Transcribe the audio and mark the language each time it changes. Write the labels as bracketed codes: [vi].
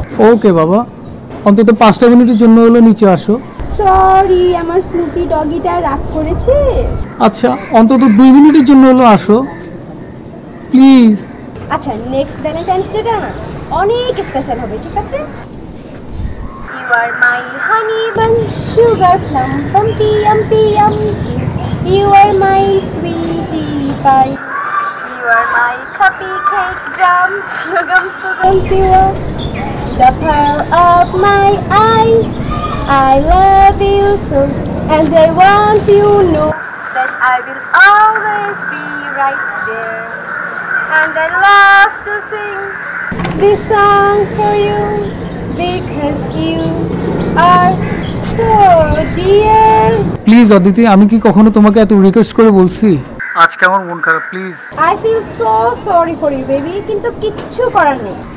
[bn] ওকে বাবা, অন্তত 5টা মিনিটের জন্য হলো নিচে আসো। সরি, আমার স্নুপি ডগিটা রাগ করেছে। আচ্ছা অন্তত 2 মিনিটের জন্য হলো আসো প্লিজ। আচ্ছা, নেক্সট ভ্যালেন্টাইন্স ডেটা না অনেক স্পেশাল হবে, ঠিক আছে? [en] You are my honey bun, sugar plum, pumpy, yumpy, yum. You are my sweetie pie. You are my cupcake drums, sugums, sugums. You are the pearl of my eye. I love you so, and I want you to know that I will always be right there. And I love to sing this song for you because you are so dear. [bn] Please Aditi, আমি কি কখনো তোমাকে এত request করে বলছি? আজকে আমার মন খারাপ, please. [en] I feel so sorry for you baby, [bn] কিন্তু কিচ্ছু করার নেই।